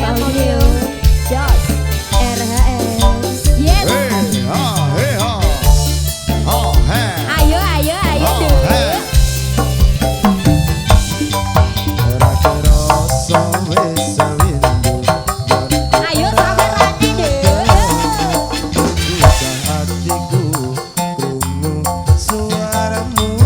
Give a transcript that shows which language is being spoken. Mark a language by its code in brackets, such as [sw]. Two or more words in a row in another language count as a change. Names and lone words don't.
[en] Thank you. Jos RHS. Yes. Hey ha, hey ha. Oh, hey. [jv] Ayo ayo ayo Oh, dulu. hey. Ora kerasa wis sawindu. Ayo sabarane dulu. [id] Susah hatiku [jv] krungu suaramu.